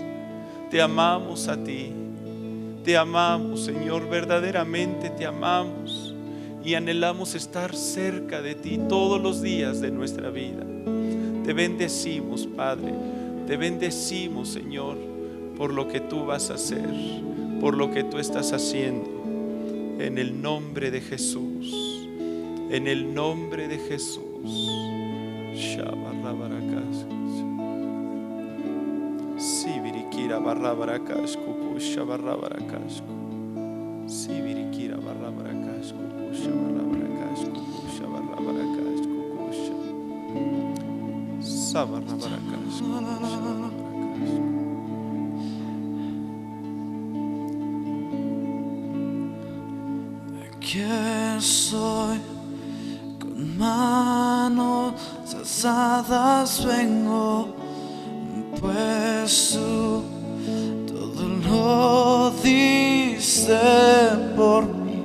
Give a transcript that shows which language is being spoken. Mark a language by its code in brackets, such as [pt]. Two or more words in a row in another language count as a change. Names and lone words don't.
[es] Te amamos a ti, te amamos, Señor, verdaderamente te amamos, y anhelamos estar cerca de ti todos los días de nuestra vida. Te bendecimos, Padre, te bendecimos, Señor, por lo que tú vas a hacer, por lo que tú estás haciendo. En el nombre de Jesús, en el nombre de Jesús. Sibirikira barrabaracas, cucusha barrabaracas, Sibirikira barrabaracas, cucusha barrabaracas, cucusha barrabaracas, cucusha sabarrabaracas, Aquí estoy con manos alzadas, vengo, pues tú todo lo diste por mí.